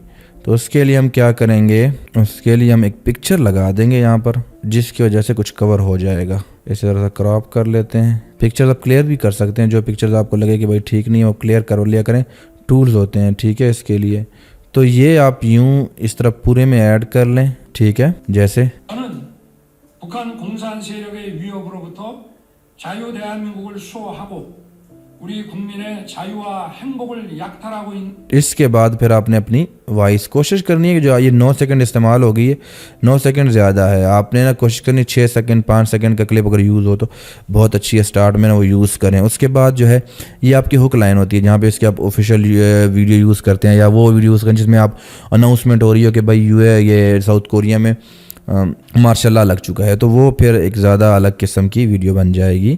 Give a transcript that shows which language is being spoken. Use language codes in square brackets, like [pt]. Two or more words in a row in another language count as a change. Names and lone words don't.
[hi] तो उसके लिए हम क्या करेंगे, उसके लिए हम एक पिक्चर लगा देंगे यहाँ पर, जिसकी वजह से कुछ कवर हो जाएगा। इस तरह से क्रॉप कर लेते हैं। पिक्चर्स आप क्लियर भी कर सकते हैं, जो पिक्चर्स आपको लगे कि भाई ठीक नहीं है वो क्लियर कर लिया करें, टूल्स होते हैं, ठीक है, इसके लिए। तो ये आप यूं इस तरह पूरे में ऐड कर लें, ठीक है। जैसे [ko] 저는 북한 공산 세력의 위협으로부터 자유 대한민국을 수호하고 우리 국민의 자유와 행복을 약탈하고 있는 [hi] इसके बाद फिर आपने अपनी वॉइस कोशिश करनी है कि जो ये 9 सेकंड इस्तेमाल हो गई है, 9 सेकंड ज़्यादा है, आपने ना कोशिश करनी 6 सेकंड 5 सेकंड का क्लिप अगर यूज़ हो तो बहुत अच्छी है। स्टार्ट में ना वो यूज़ करें। उसके बाद जो है ये आपकी [en] hook line [hi] होती है, जहाँ पे इसके आप [en] official video [hi] यूज़ करते हैं, या वो वीडियो यूज़ करें जिसमें आप अनाउंसमेंट हो रही हो कि भाई ये साउथ कोरिया में [en] martial law [hi] लग चुका है, तो वो फिर एक ज़्यादा अलग किस्म की वीडियो बन जाएगी।